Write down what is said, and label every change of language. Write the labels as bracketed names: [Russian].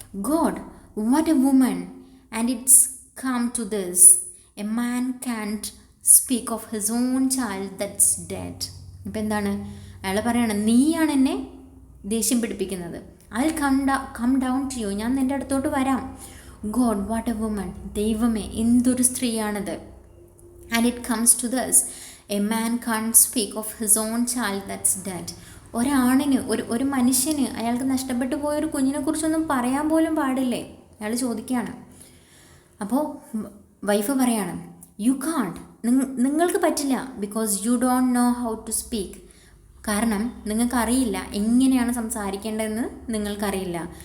[English] God, what a woman, and it's come to this. A man can't speak of his own child that's dead. [Malayalam] ഇപ്പം എന്താണ് അയാൾ പറയാണ്, നീയാണ് എന്നെ ദേഷ്യം പിടിപ്പിക്കുന്നത്. [English] I'll come down to you. [Malayalam] ഞാൻ നിൻ്റെ അടുത്തോട്ട് വരാം. [English] God, what a woman. [Malayalam] ദൈവമേ, എന്തൊരു സ്ത്രീയാണത്. [English] And it comes to this. A man can't speak of his own child that's dead. [Malayalam] ഒരാണിന്, ഒരു മനുഷ്യന് അയാൾക്ക് നഷ്ടപ്പെട്ടു പോയൊരു കുഞ്ഞിനെ കുറിച്ചൊന്നും പറയാൻ പോലും പാടില്ലേ? അയാൾ ചോദിക്കുകയാണ്. അപ്പോൾ വൈഫ് പറയാണ്, [English] You can't. [Malayalam] നിങ്ങൾക്ക് പറ്റില്ല. [English] Because you don't know how to speak. [Malayalam] കാരണം നിങ്ങൾക്കറിയില്ല എങ്ങനെയാണ് സംസാരിക്കേണ്ടതെന്ന് നിങ്ങൾക്കറിയില്ല.